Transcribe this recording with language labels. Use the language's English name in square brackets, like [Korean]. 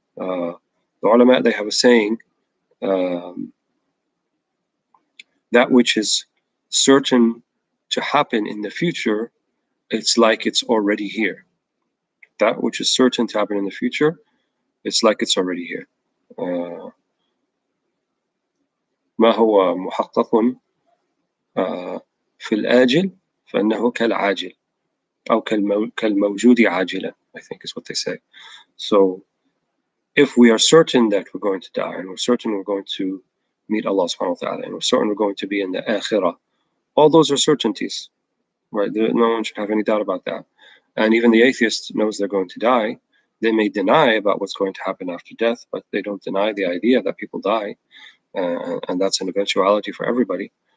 [English] The ulama, they have a saying, that which is certain to happen in the future, it's like it's already here. That which is certain to happen in the future, it's like it's already here. [Arabic] ما هو محقق في الآجل فإنه كالعاجل أو كالموجود عاجلا, [English] I think is what they say. So if we are certain that we're going to die, and we're certain we're going to meet Allah subhanahu wa ta'ala, and we're certain we're going to be in the akhirah, all those are certainties, right? No one should have any doubt about that. And even the atheist knows they're going to die. They may deny about what's going to happen after death, but they don't deny the idea that people die, and that's an eventuality for everybody.